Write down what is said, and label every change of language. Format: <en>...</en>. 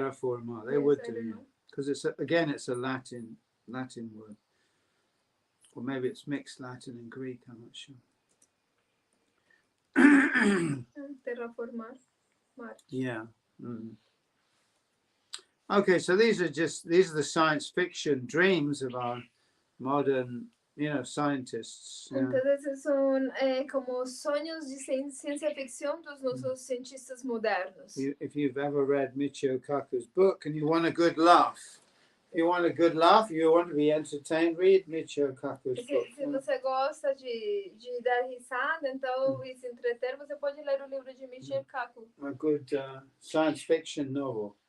<en>Terraformar, they would do, because it's a Latin word, or maybe it's mixed Latin and Greek. I'm not sure.</en> <pt>Terraformar.</pt> <en>Yeah. Okay, so these are the science fiction dreams of our modern, scientists.</en> <pt>Então esses são como sonhos de ciência ficção dos nossos cientistas modernos.</pt> <en>If you've ever read Michio Kaku's book and you want a good laugh, you want to be entertained, read Michio Kaku's book.</en> <pt>Se você gosta de dar risada, então e se entreter, você pode ler o livro de Michio Kaku.</pt> <en>A good science fiction novel.</en>